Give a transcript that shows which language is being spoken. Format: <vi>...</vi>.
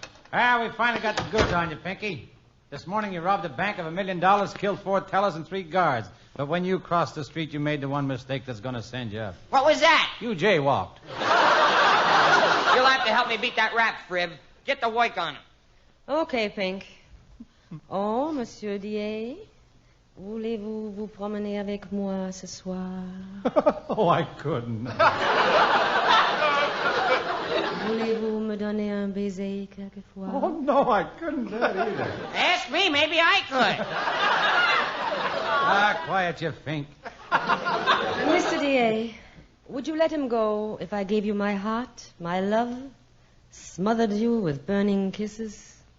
<en>Ah, we finally got the goods on you, Pinky. This morning you robbed a bank of $1 million, killed 4 tellers and 3 guards. But when you crossed the street, you made the one mistake that's going to send you up. What was that? You jaywalked. You'll have to help me beat that rap, Frib. Get to work on him. Okay, Pink.</en> <fr>Oh, Monsieur DA, voulez-vous vous promener avec moi ce soir?</fr> <en>Oh, I couldn't.</en> <fr>Voulez-vous me donner un baiser quelquefois?</fr> <en>Oh, no, I couldn't do that either. Ask me, maybe I could. Ah, quiet, you fink. Mr. DA, would you let him go if I gave you my heart, my love, smothered you with burning kisses?</en>